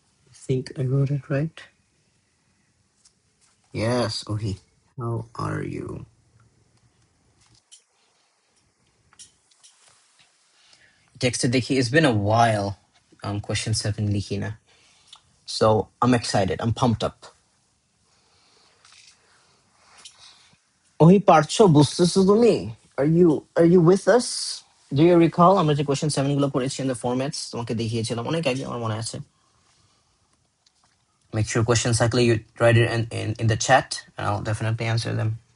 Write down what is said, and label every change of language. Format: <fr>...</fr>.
<en>I think I wrote it right. Yes, Ohi. How are you? Text</en> <bn>দেখি,</bn> <en>it's been a while.</en> <bn>Question 7 লিখি না.</bn> <en>So I'm excited. I'm pumped up.</en> <bn>ওই পারছো, বুঝতেছো তুমি?</bn> <en>Are you with us? Do you recall</en> <bn>আমরা যে question 7 গুলো করেছি</bn> <en>in the formats</en> <bn>তোমাকে দেখিয়েছিলাম অনেক আগে, আমার মনে আছে।</bn> <en>Make sure question cycle you write it in the chat and I'll definitely answer them.</en>